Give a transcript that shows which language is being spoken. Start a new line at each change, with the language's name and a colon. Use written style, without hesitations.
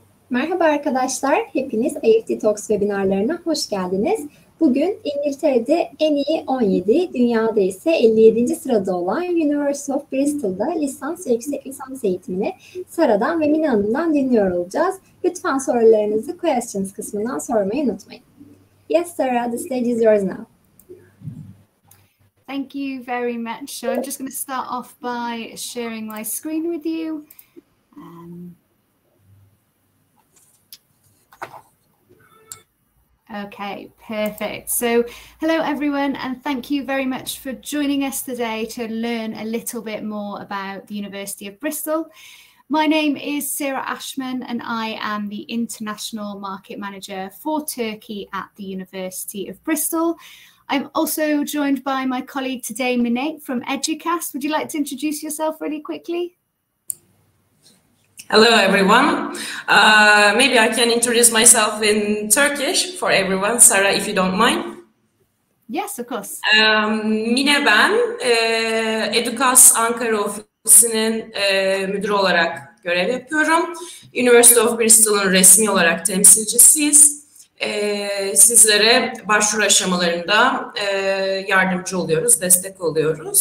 Turkish: Merhaba arkadaşlar, hepiniz IEFT Talks webinarlarına hoş geldiniz. Bugün İngiltere'de en iyi 17, dünyada ise 57. sırada olan University of Bristol'da lisans ve yüksek lisans eğitimini Sara'dan ve Mine Hanım'dan dinliyor olacağız. Lütfen sorularınızı questions kısmından sormayı unutmayın.
English: Yes, Sarah, the stage is yours now. Thank you very much. So I'm just going to start off by sharing my screen with you. Okay, perfect. So hello everyone, and thank you very much for joining us today to learn a little bit more about the University of Bristol. My name is Sarah Ashman and I am the International Market Manager for Turkey at the University of Bristol. I'm also joined by my colleague today, Mine from Educast. Would you like to introduce yourself really quickly? Hello, everyone. Maybe I can introduce myself in Turkish for everyone, Sarah, if you don't mind. Yes, of course.
Turkish: Mine ben, Educast Ankara ofisinin müdürü olarak görev yapıyorum. University of Bristol'un resmi olarak temsilcisiyiz. Sizlere başvuru aşamalarında yardımcı oluyoruz, destek oluyoruz.